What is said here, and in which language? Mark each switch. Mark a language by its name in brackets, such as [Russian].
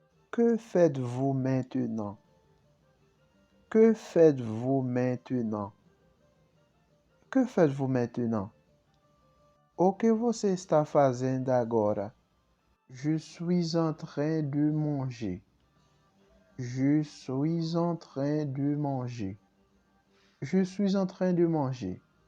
[French] Que faites-vous maintenant? Que faites-vous maintenant? Que faites-vous maintenant? [Portuguese] O que você está fazendo agora? [French] Je suis en train de manger. Je suis en train de manger. Je suis en train de manger.